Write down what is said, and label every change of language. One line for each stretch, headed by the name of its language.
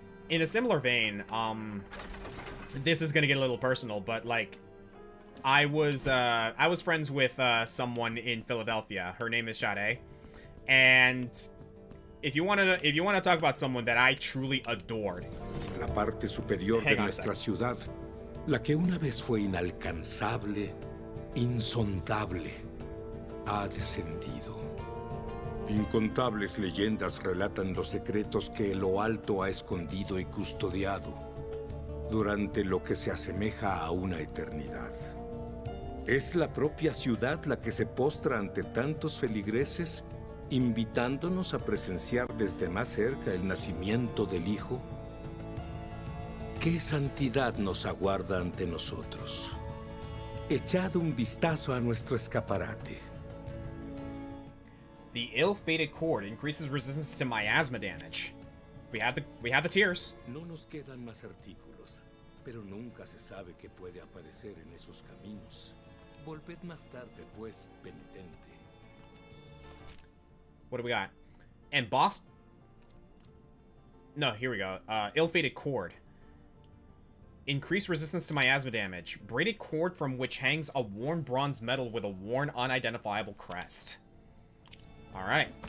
English: In a similar vein, this is gonna get a little personal, but, like, I was friends with, someone in Philadelphia. Her name is Sade. And if you wanna talk about someone that I truly adored.
Spanish: La parte superior de nuestra ciudad, la que una vez fue inalcanzable, insondable, ha descendido. Incontables leyendas relatan los secretos que lo alto ha escondido y custodiado durante lo que se asemeja a una eternidad. Es la propia ciudad la que se postra ante tantos feligreses, invitándonos a presenciar desde más cerca el nacimiento del Hijo. ¿Qué santidad nos aguarda ante nosotros? Echad un vistazo a nuestro escaparate.
English: The ill-fated cord increases resistance to miasma damage. We have the tears.
Spanish: No nos quedan más artículos, pero nunca se sabe qué puede aparecer en esos caminos. Volved más tarde, pues, penitente.
English: What do we got? Embossed... No, here we go. Ill-fated cord. Increased resistance to miasma damage. Braided cord from which hangs a worn bronze medal with a worn unidentifiable crest. Alright.